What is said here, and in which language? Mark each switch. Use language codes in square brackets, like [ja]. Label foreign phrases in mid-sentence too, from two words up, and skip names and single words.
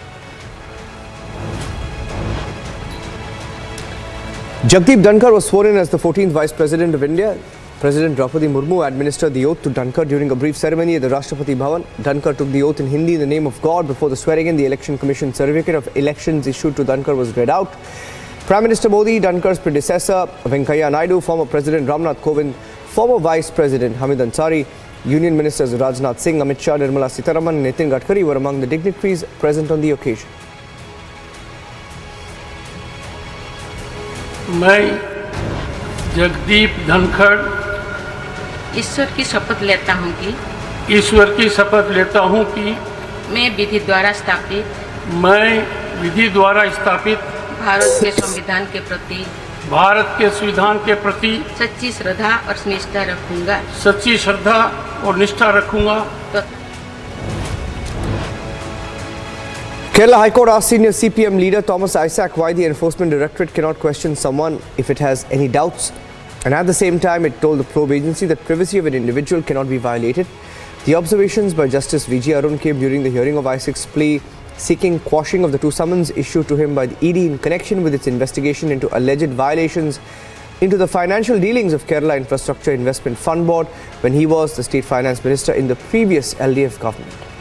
[en] Jagdeep Dhankar was sworn in as the 14th Vice President of India. President Draupadi Murmu administered the oath to Dhankar during a brief ceremony at the Rashtrapati Bhavan. Dhankar took the oath in Hindi in the name of God. Before the swearing in, the Election Commission certificate of elections issued to Dhankar was read out. Prime Minister Modi, Dhankar's predecessor Venkaiah Naidu, former President Ramnath Kovind, former Vice President Hamid Ansari, Union Ministers Rajnath Singh, Amit Shah, Nirmala Sitharaman and Nitin Gadkari were among the dignitaries present on the occasion. [hi] मैं जगदीप धनखड़ ईश्वर की शपथ लेता हूँ कि मैं विधि द्वारा स्थापित भारत के संविधान के प्रति सच्ची श्रद्धा और निष्ठा रखूंगा [en] Kerala High Court asked senior CPM leader Thomas Isaac why the Enforcement Directorate cannot question someone if it has any doubts. And at the same time, it told the probe agency that privacy of an individual cannot be violated. The observations by Justice V.G. Arun came during the hearing of Isaac's plea seeking quashing of the 2 summons issued to him by the ED in connection with its investigation into alleged violations into the financial dealings of Kerala Infrastructure Investment Fund Board when he was the State Finance Minister in the previous LDF government.